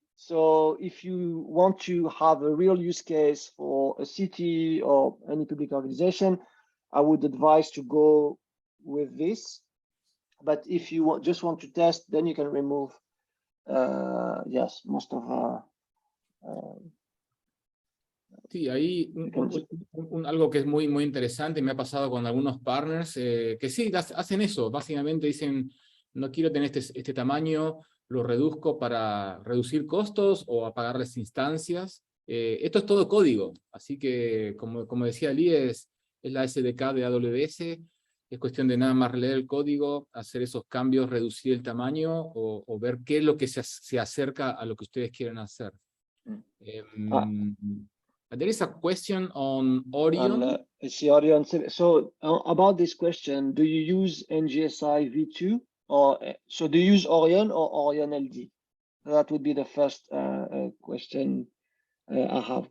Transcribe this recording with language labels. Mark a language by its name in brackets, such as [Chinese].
[English] So if you want to have a real use case for a city or any public organization, I would advise to go with this. But if you just want to test, then you can remove, yes, most of [Spanish] Sí, ahí algo que es muy, muy interesante, me ha pasado con algunos partners que sí, hacen eso, básicamente dicen, no quiero tener este tamaño, lo reduzco para reducir costos o apagarles instancias. Esto es todo código, así que como decía Lee, es la SDK de AWS, es cuestión de nada más leer el código, hacer esos cambios, reducir el tamaño o ver qué es lo que se acerca a lo que ustedes quieren hacer. [English] There is a question on Orion. It's the Orion. So about this question, do you use NGSI v2 or so do you use Orion or Orion LD? That would be the first question I have.